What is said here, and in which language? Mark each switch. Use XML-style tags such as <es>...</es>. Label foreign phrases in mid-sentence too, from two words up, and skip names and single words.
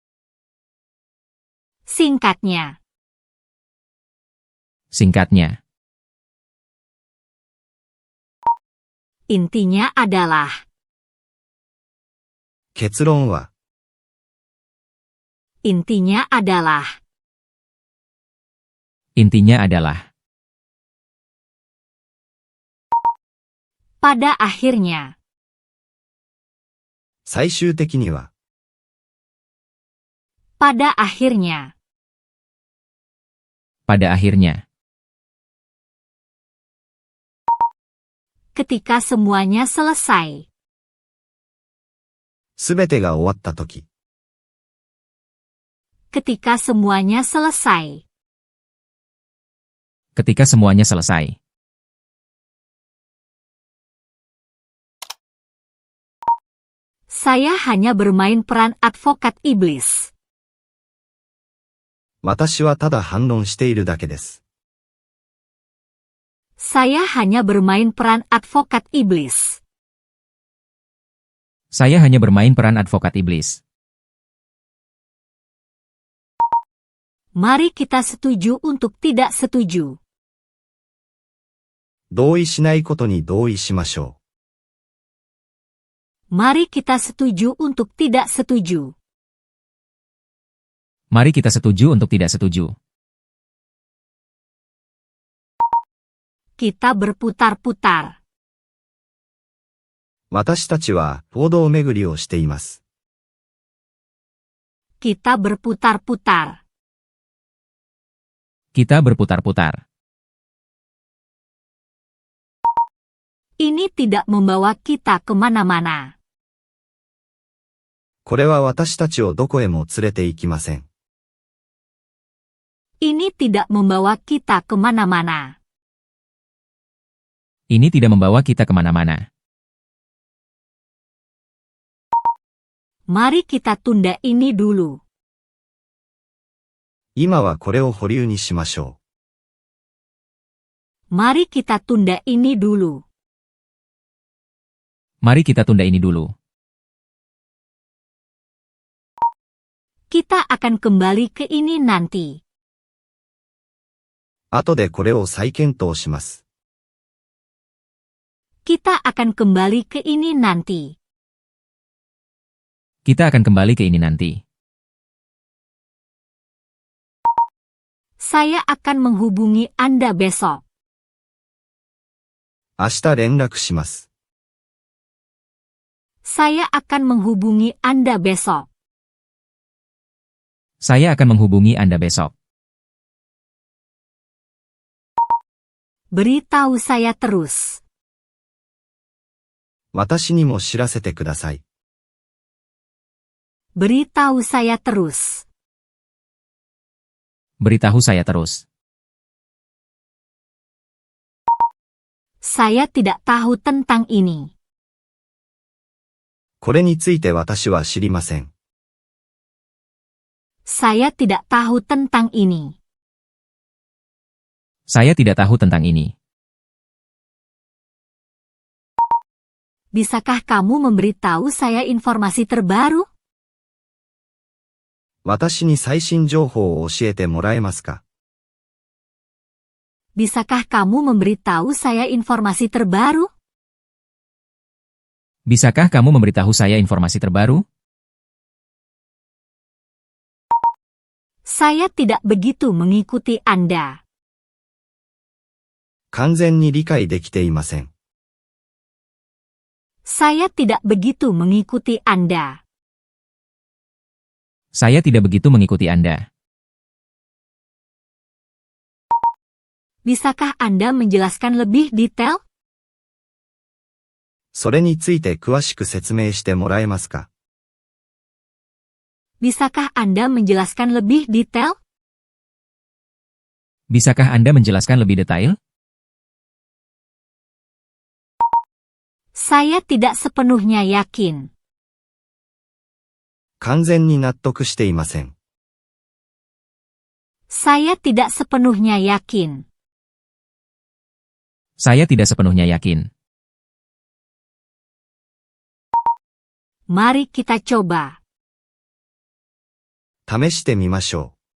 <id>Singkatnya. Singkatnya. Intinya adalah.</id> <ja>結論は、</ja> <id>Intinya adalah. Intinya adalah. Pada akhirnya.</id> <ja>最終的には、</ja> <id>Pada akhirnya. Pada akhirnya. Ketika semuanya selesai.</id> <ja>すべてが終わったとき、</ja> <id>Ketika semuanya selesai. Ketika semuanya selesai. Saya hanya bermain peran advokat iblis.</id> <ja>私はただ反論しているだけです。</ja> <id>Saya hanya bermain peran advokat iblis. Saya hanya bermain peran advokat iblis. Mari kita setuju untuk tidak setuju.</id> <ja>同意しないことに同意しましょ</ja> <id>Mari kita setuju untuk tidak setuju. Mari kita setuju untuk tidak setuju. Kita berputar-putar.</id> <ja>う。私たちは報道巡りをしています。</ja> <id>Kita berputar-putar. Kita berputar-putar. Ini tidak membawa kita kemana-mana.</id> <ja>これは私たちをどこへも連れて行きません。</ja> <id>Ini tidak membawa kita kemana-mana. Ini tidak membawa kita kemana-mana. Mari kita tunda ini dulu.</id> <ja>今はこれを保留にしましょ</ja> <id>Mari kita tunda ini dulu. Mari kita tunda ini dulu. Kita akan kembali ke ini nanti.</id> <ja>う。後でこれを再検討します。</ja> <id>Kita akan kembali ke ini nanti. Kita akan kembali ke ini nanti. Saya akan menghubungi Anda besok.</id> <ja>明日連絡します。</ja> <id>Saya akan menghubungi Anda besok. Saya akan menghubungi Anda besok. Beritahu saya terus.</id> <ja>私にも知らせてください。</ja> <id>Beritahu saya terus. Beritahu saya terus. Saya tidak tahu tentang ini.</id> <ja>これについて私は知りません。</ja> <id>Saya tidak tahu tentang ini. Saya tidak tahu tentang ini. Bisakah kamu memberitahu saya informasi terbaru?</id> <ja>私に最新情報を教えてもらえますか？</ja> <id>Bisakah kamu memberitahu saya informasi terbaru? Bisakah kamu memberitahu saya informasi terbaru? Saya tidak begitu mengikuti Anda.</id> <ja>完全に理解できていません。</ja> <id>Saya tidak begitu mengikuti Anda. Saya tidak begitu mengikuti Anda. Bisakah Anda menjelaskan lebih detail?</id> <ja>それについて詳しく説明してもらえますか？</ja> <id>Bisakah Anda menjelaskan lebih detail? Bisakah Anda menjelaskan lebih detail? Saya tidak sepenuhnya yakin.</id> <ja>完全に納得していません。</ja> <id>Saya tidak sepenuhnya yakin. Saya tidak sepenuhnya yakin. Mari kita coba.</id> <ja>試してみましょ</ja>